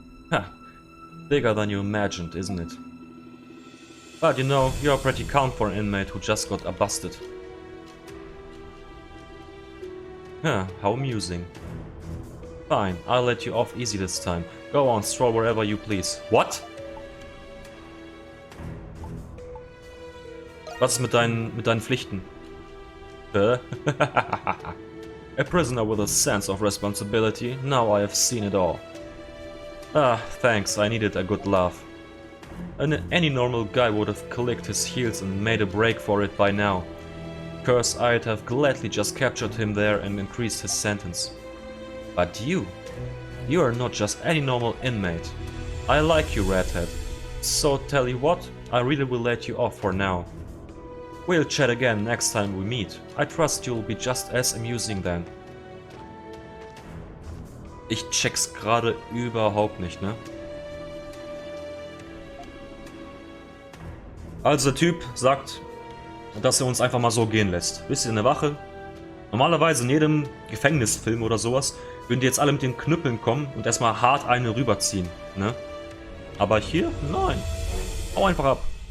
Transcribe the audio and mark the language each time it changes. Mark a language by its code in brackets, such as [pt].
[en] Ha, bigger than you imagined, isn't it? But you know, you're pretty calm for an inmate who just got busted. Huh, how amusing. Fine, I'll let you off easy this time. Go on, stroll wherever you please. What? [de] Was ist mit deinen Pflichten? [en] A prisoner with a sense of responsibility. Now I have seen it all. Ah, thanks, I needed a good laugh. Any normal guy would have clicked his heels and made a break for it by now. Curse, I'd have gladly just captured him there and increased his sentence. But you are not just any normal inmate. I like you, Redhead. So tell you what, I really will let you off for now. We'll chat again next time we meet. I trust you'll be just as amusing then. [de] Ich check's gerade überhaupt nicht, ne? Also der Typ sagt, dass er uns einfach mal so gehen lässt. Wisst ihr, in der Wache? Normalerweise in jedem Gefängnisfilm oder sowas würden die jetzt alle mit den Knüppeln kommen und erstmal hart eine rüberziehen, ne? Aber hier? Nein. Hau einfach ab.